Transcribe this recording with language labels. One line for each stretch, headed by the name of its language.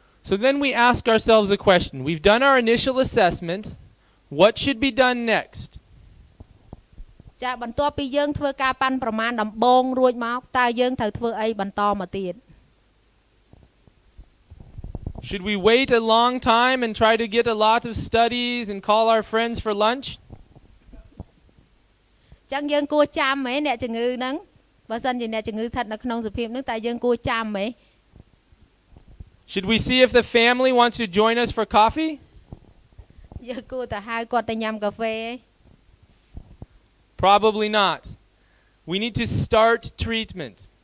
English: So then we ask ourselves a question. We've done our initial assessment. What should be done next?
Khmer: ចាបន្ទាប់ពីយើងធ្វើការប៉ាន់ប្រមាណដំបូងរួចមកតើយើងត្រូវធ្វើអីបន្តមកទៀត
English: Should we wait a long time and try to get a lot of studies and call our friends for lunch?
Khmer: ចឹងយើងគួរចាំហ្មងអ្នកជំងឺហ្នឹងបើសិនជាអ្នកជំងឺស្ថិតនៅក្នុងសភាពហ្នឹងតើយើងគួរចាំហ្មង
English: Should we see if the family wants to join us for coffee?
Khmer: យើងគួរទៅហៅគាត់ទៅញ៉ាំកាហ្វេ
English: Probably not. We need to start treatment.